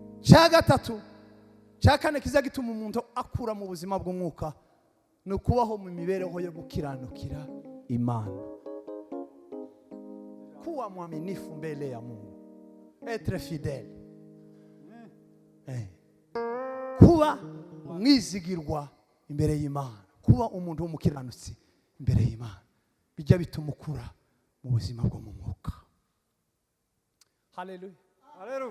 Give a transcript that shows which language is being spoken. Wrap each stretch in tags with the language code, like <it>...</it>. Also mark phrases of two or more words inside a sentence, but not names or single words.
<rw>cya gatatu cya kane kiza gituma umuntu akura mu buzima bw'umwuka ni ukubaho mu mibereho yo gukiranukira Imana,</rw> <sw>kuwa mwaminifu mbele ya Mungu,</sw> <fr>etre fidèle,</fr> <rw>kuba umwizigirwa imbere y'Imana, kuba umuntu w'umukiranutsi imbere y'Imana, bijya bituma ukura mu buzima bwo mu mwuka. Haleluya, haleluya.</rw>